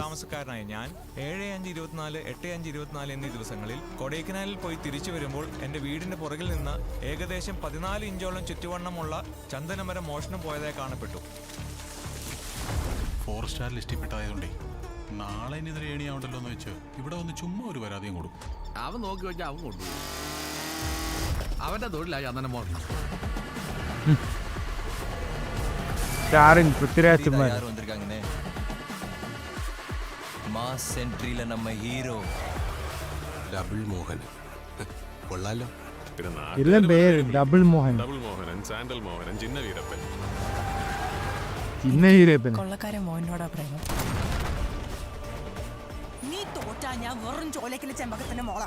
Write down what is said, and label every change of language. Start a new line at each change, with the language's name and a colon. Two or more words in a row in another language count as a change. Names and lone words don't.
Malayalam: താമസക്കാരനായ ഞാൻ 7-5-24, 8-5-24 എന്നീ ദിവസങ്ങളിൽ കൊടൈക്കനാലിൽ പോയി തിരിച്ചു വരുമ്പോൾ എൻ്റെ വീടിൻ്റെ പുറകിൽ നിന്ന് ഏകദേശം 14 ഇഞ്ചോളം ചുറ്റുവണ്ണമുള്ള ചന്ദനമരം മോഷണം പോയതായി കാണപ്പെട്ടു. ഫോറസ്റ്റാർ ലിസ്റ്റിൽ പെട്ടതായതുകൊണ്ടേ നാളെ ഇനി ഏണിയാവണ്ടല്ലോ എന്ന് വെച്ച് ഇവിടെ വന്ന് ചുമ്മാ ഒരു പരാതിയും കൊടുക്കും. അവൻ നോക്കി വെച്ചാൽ അവൻ കൊണ്ടുപോകും. അവന്റെ തൊഴിലായി ചന്ദനം മോഷണം.
Tamil: ஸ்டாரிங் பிருத்திராஜ் சுகுமார். யார் வந்திருக்காங்கன்னு மாஸ் என்ட்ரியில நம்ம ஹீரோ
Malayalam: ഡബിൾ മോഹൻ കൊള്ളാലോ. എല്ലാം പേര് ഡബിൾ മോഹൻ, ഡബിൾ മോഹനൻ, സാൻഡൽ മോഹനൻ, ചിന്ന വീരപ്പൻ. ചിന്ന വീരപ്പൻ കൊള്ളക്കാരൻ മോഹനോടാ പ്രേമം. നീ തോറ്റാ ഞാൻ വെറും ചോലക്കിലെ ചെമ്പകത്തിന്റെ മോളാ.